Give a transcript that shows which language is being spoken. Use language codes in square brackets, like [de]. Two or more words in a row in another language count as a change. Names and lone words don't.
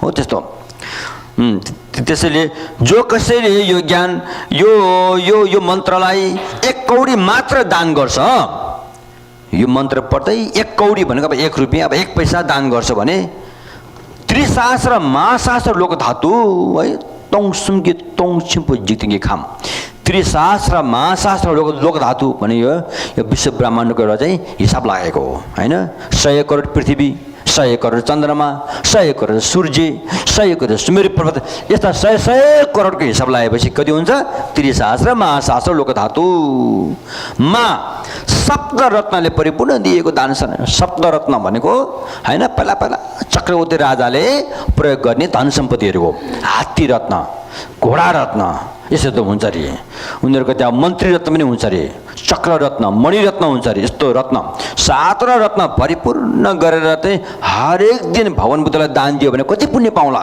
[ne] त्यस्तो त्यसैले जो कसैले यो ज्ञान यो यो यो मन्त्रलाई 1 कौडी मात्र दान गर्छ, यो मन्त्र पढ्दै 1 कौडी भनेको अब 1 रुपियाँ, अब 1 पैसा दान गर्छ भने [sa] त्रिशास्त्र महाशास्त्र लोक धातु [ne] है, [bo] སྟོང་གསུམ་གྱི་ སྟོང་ཆེན་པོའི་ འཇིག་རྟེན་གྱི་ ཁམས, [sa] त्रिशास्त्र महाशास्त्र लोक धातु [ne] भने यो विश्व ब्रह्माण्डको एउटा चाहिँ हिसाब लागेको हो होइन। 100 करोड पृथ्वी, 100 करोड चन्द्रमा, 100 करोड सूर्य, 100 करोड सुमेरु पर्वत, यस्ता 100 करोडको हिसाब लगाएपछि कति हुन्छ? [sa] त्रिशास्त्र महाशास्त्र लोक धातु [ne] मा सप्त रत्नले परिपूर्ण दिएको दान। सप्त रत्न भनेको होइन, पहिला चक्रवर्ती राजाले प्रयोग गर्ने धन सम्पत्तिहरू हो। हात्ती रत्न, घोडा रत्न, यसो त हुन्छ अरे। उनीहरूको त्यहाँ मन्त्री रत्न पनि हुन्छ अरे, चक्र रत्न, मणिरत्न हुन्छ अरे। यस्तो रत्न 7 रत्न परिपूर्ण गरेर चाहिँ हरेक दिन भगवान बुद्धलाई दान दियो भने कति पुण्य पाउला?